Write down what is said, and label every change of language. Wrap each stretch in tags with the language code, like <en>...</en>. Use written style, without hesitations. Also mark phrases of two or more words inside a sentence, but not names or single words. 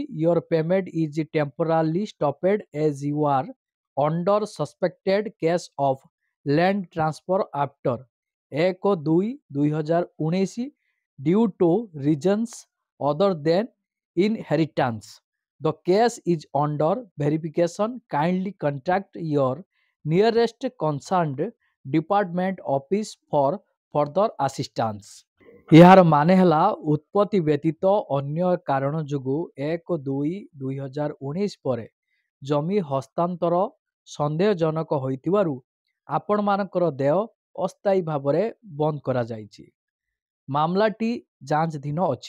<en>Your payment is temporarily stopped as you are under suspected case of land transfer after 1/2/2019 due to reasons other than inheritance. The case is under verification. Kindly contact your nearest concerned department office for further assistance.</en> <or>ଏହାର ମାନେ ହେଲା ଉତ୍ପତ୍ତି ବ୍ୟତୀତ ଅନ୍ୟ କାରଣ ଯୋଗୁଁ 1/2/2019 ପରେ ଜମି ହସ୍ତାନ୍ତର ସନ୍ଦେହଜନକ ହୋଇଥିବାରୁ ଆପଣମାନଙ୍କର ଦେୟ ଅସ୍ଥାୟୀ ଭାବରେ ବନ୍ଦ କରାଯାଇଛି। ମାମଲାଟି ଯାଞ୍ଚଧୀନ ଅଛି।</or>